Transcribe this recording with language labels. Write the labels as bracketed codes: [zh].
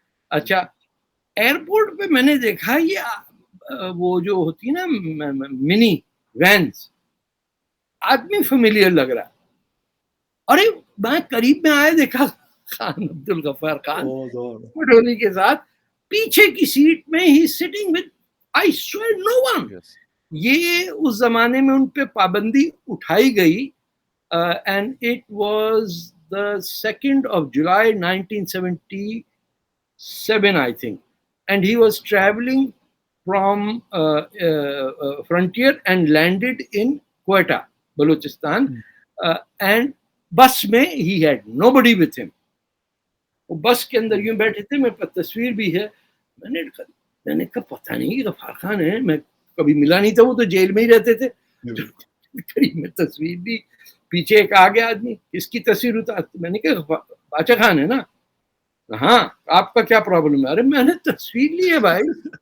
[ur] اچھا, ایئرپورٹ پہ میں نے دیکھا یہ وہ جو ہوتی نا منی وینز, آدمی فیملیئر لگ رہا. ارے میں قریب میں آیا دیکھا خان عبد الغفار خان پٹولی کے ساتھ پیچھے کی سیٹ میں he [en] Sitting with I swear no one. [ur] یہ اس زمانے میں ان پہ پابندی اٹھائی گئی [en] and it was the 2nd of July 1977 I think, and he was traveling from frontier and landed in Quetta, Balochistan, and [ur] bus mein [en] he had nobody with him. [ur] وہ بس کے اندر یوں بیٹھے تھے, میرے پاس تصویر بھی ہے. میں نے کہا پتہ نہیں غفار خان ہے, میں کبھی ملا نہیں تھا, وہ تو جیل میں ہی رہتے تھے. قریب میں تصویر بھی, پیچھے ایک آگے آدمی, اس کی تصویر اتار. میں نے کہا باچا خان ہے نا, ہاں آپ کا کیا پرابلم ہے؟ ارے میں نے تصویر لی ہے بھائی.